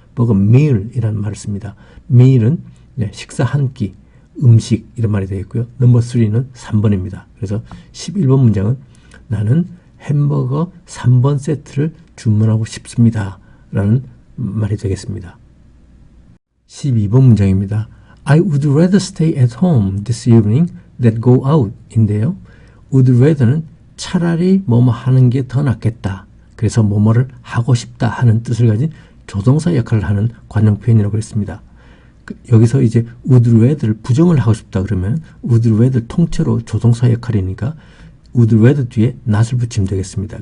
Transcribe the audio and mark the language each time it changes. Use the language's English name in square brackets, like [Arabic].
[Korean] 버거 밀이라는 말을 씁니다. 밀은 식사 한 끼, 음식 이런 말이 되겠고요. 넘버 3는 3번입니다. 그래서 11번 문장은 나는 햄버거 3번 세트를 주문하고 싶습니다. 라는 말이 되겠습니다. 12번 문장입니다. [English] I would rather stay at home this evening than go out 인데요. [Korean] would rather는 차라리 뭐뭐 하는 게 더 낫겠다. 그래서 뭐뭐를 하고 싶다 하는 뜻을 가진 조동사 역할을 하는 관용 표현이라고 했습니다. 여기서 이제 would rather를 부정을 하고 싶다 그러면 would rather 통째로 조동사 역할이니까 would rather 뒤에 not을 붙이면 되겠습니다.